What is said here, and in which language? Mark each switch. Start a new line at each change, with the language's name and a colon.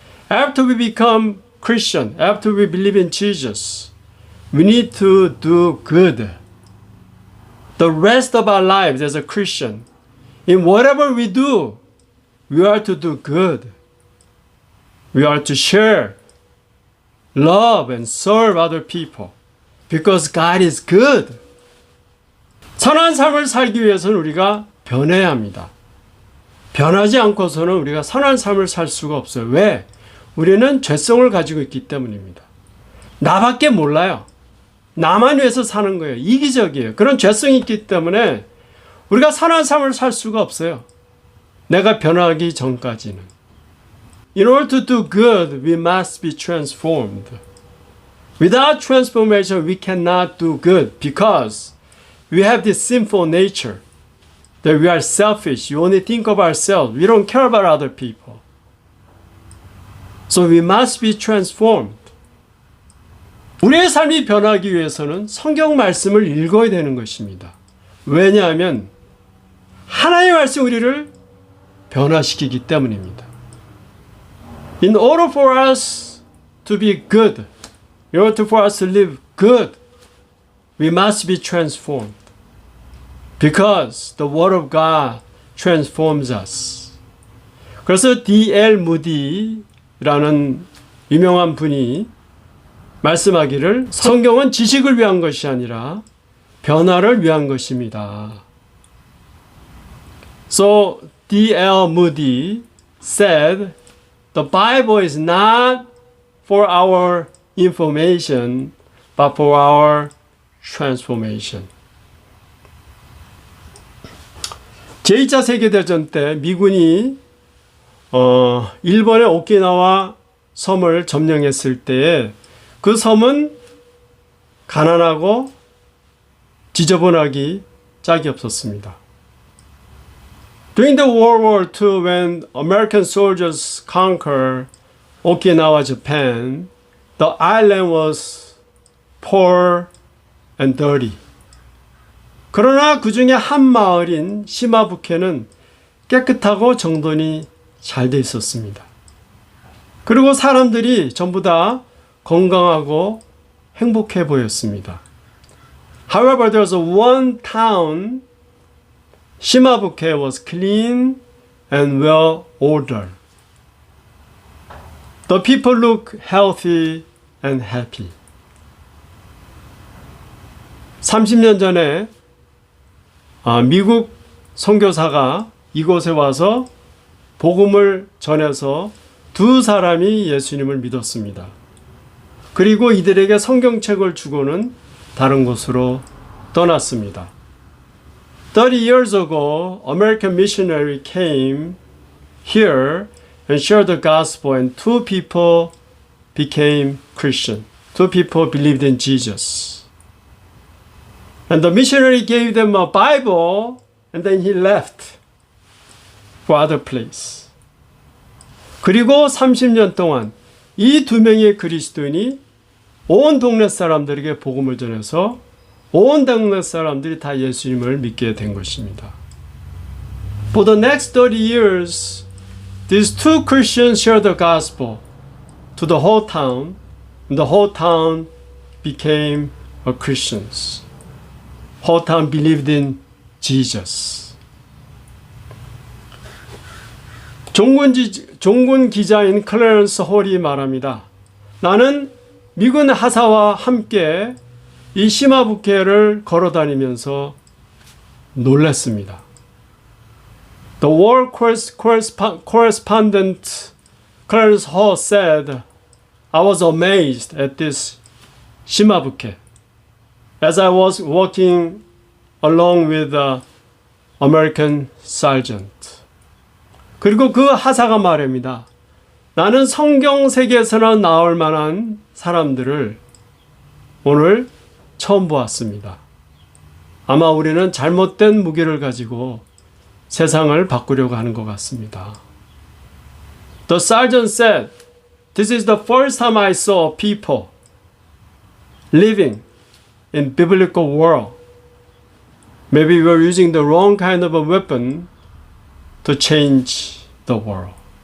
English: After we become Christian, after we believe in Jesus, we need to do good. The rest of our lives as a Christian, in whatever we do, we are to do good. We are to share, love, and serve other people. Because God is good.
Korean: 선한 삶을 살기 위해서는 우리가 변해야 합니다. 변하지 않고서는 우리가 선한 삶을 살 수가 없어요. 왜? 우리는 죄성을 가지고 있기 때문입니다. 나밖에 몰라요. 나만 위해서 사는 거예요. 이기적이에요. 그런 죄성이 있기 때문에 우리가 선한 삶을 살 수가 없어요. 내가 변하기 전까지는.
English: In order to do good, we must be transformed. Without transformation, we cannot do good because we have this sinful nature that we are selfish. We only think of ourselves. We don't care about other people. So we must be transformed.
Korean: 우리의 삶이 변하기 위해서는 성경 말씀을 읽어야 되는 것입니다. 왜냐하면 하나님의 말씀이 우리를 변화시키기 때문입니다.
English: In order for us to be good, in order for us to live good, we must be transformed. Because the Word of God transforms us.
Korean: 그래서 D.L. 무디라는 유명한 분이 말씀하기를 성경은 지식을 위한 것이 아니라 변화를 위한 것입니다.
English: So D.L. Moody said, the Bible is not for our information, but for our transformation.
Korean: 제2차 세계대전 때 미군이 일본의 오키나와 섬을 점령했을 때에 그 섬은 가난하고 지저분하기 짝이 없었습니다.
English: During the World War II, when American soldiers conquered Okinawa, Japan, the island was poor and dirty.
Korean: 그러나 그 중에 한 마을인 시마부케는 깨끗하고 정돈이 잘 돼 있었습니다. 그리고 사람들이 전부 다 건강하고 행복해 보였습니다.
English: However, there was one town, Shimabuke was clean and well ordered. The people look healthy and happy.
Korean: 30년 전에 미국 선교사가 이곳에 와서 복음을 전해서 두 사람이 예수님을 믿었습니다. 그리고 이들에게 성경책을 주고는 다른 곳으로 떠났습니다.
English: 30 years ago, American missionary came here and shared the gospel, and two people became Christian. Two people believed in Jesus. And the missionary gave them a Bible, and then he left for other place.
Korean: 그리고 30년 동안 이 두 명의 그리스도인이 온 동네 사람들에게 복음을 전해서 온 동네 사람들이 다 예수님을 믿게 된 것입니다.
English: For the next 30 years, these two Christians shared the gospel to the whole town, and the whole town became a Christians. Whole town believed in Jesus.
Korean: 종군 기자인 클래런스 홀이 말합니다. 나는 미군 하사와 함께 이 시마부케를 걸어다니면서 놀랐습니다.
English: The war correspondent Clarence Hall said, I was amazed at this Shimabuke as I was walking along with the American sergeant.
Korean: 그리고 그 하사가 말합니다. 나는 성경 세계에서나 나올 만한 사람들을 오늘 처음 보았습니다. 아마 우리는 잘못된 무기를 가지고 세상을 바꾸려고 하는 것 같습니다.
English: The sergeant said, This is the first time I saw people living in biblical world. Maybe we were using the wrong kind of a weapon to change the world.